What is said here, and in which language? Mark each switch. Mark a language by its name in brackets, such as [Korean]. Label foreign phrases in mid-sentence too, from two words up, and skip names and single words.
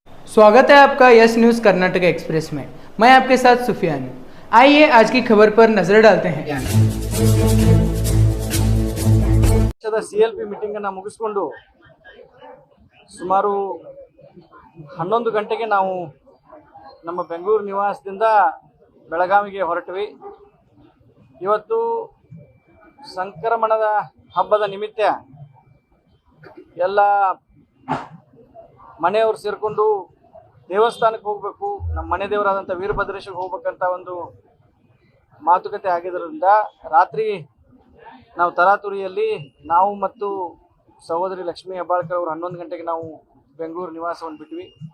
[Hindi] स्वागत है आपका यस न्यूज़ कर्नाटक एक्सप्रेस में। मैं आपके साथ सुफियान हूं। आइए आज की खबर पर नजर डालते हैं। [English] CLP meeting [Kannada] ಅನ್ನು ಮುಗಿಸಿಕೊಂಡು ಸುಮಾರು 11 ಗಂಟೆಗೆ ನಾವು ನಮ್ಮ ಬೆಂಗಳೂರು ನಿವಾಸದಿಂದ ಬೆಳಗಾವಿಗೆ ಹೊರಟ್ವಿ. ಇವತ್ತು ಸಂಕ್ರಮಣದ ಹಬ್ಬದ ನಿಮಿತ್ತ ಎಲ್ಲ ಮನೆಯವರು ಸೇರಿಕೊಂಡು ದೇವಸ್ಥಾನಕ್ಕೆ ಹೋಗಬೇಕು, ನಮ್ಮ ಮನೆ ದೇವರಾದಂಥ ವೀರಭದ್ರೇಶ್ವರಿಗೆ ಹೋಗ್ಬೇಕಂತ ಒಂದು ಮಾತುಕತೆ ಆಗಿದ್ದರಿಂದ ರಾತ್ರಿ ನಾವು ತರಾತುರಿಯಲ್ಲಿ ನಾವು ಮತ್ತು ಸಹೋದರಿ ಲಕ್ಷ್ಮೀ ಹೆಬ್ಬಾಳ್ಕರ್ ಅವರು 11 ಗಂಟೆಗೆ ನಾವು ಬೆಂಗಳೂರು ನಿವಾಸವನ್ನು ಬಿಟ್ವಿ.